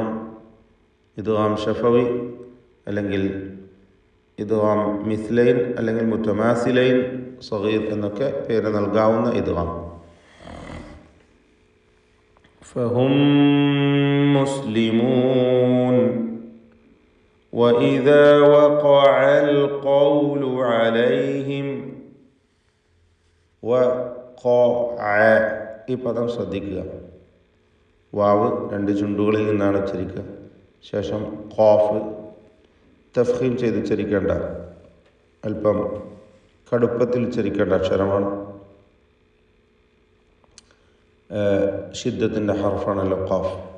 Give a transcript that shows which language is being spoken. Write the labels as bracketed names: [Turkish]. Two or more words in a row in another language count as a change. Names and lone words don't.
[Arabic] إدغام شفوي [Malayalam] അല്ലെങ്കിൽ [Arabic] إدغام مثلين [Malayalam] അല്ലെങ്കിൽ [Arabic] متماثلين صغير [Malayalam] എന്നൊക്കെ പേര് നൽകാവുന്ന ഇദ്ഗാം. [Arabic] فهم مسلمون. وإذا وقع القول عليهم وقع [Malayalam] ഈ പദം ശ്രദ്ധിക്കുക. വാവ് 2 ചുണ്ടുകളിൽ നിന്നാണ് ഉച്ചരിക്കുക. ശേഷം ഖാഫ് തഫ്ഖീം ചെയ്ത് ഉച്ചരിക്കേണ്ട, അല്പം കടുപ്പത്തിൽ ഉച്ചരിക്കേണ്ട അക്ഷരമാണ്. ഷിദ്ദത്തിൻ്റെ ഹർഫാണല്ലോ ഖാഫ്.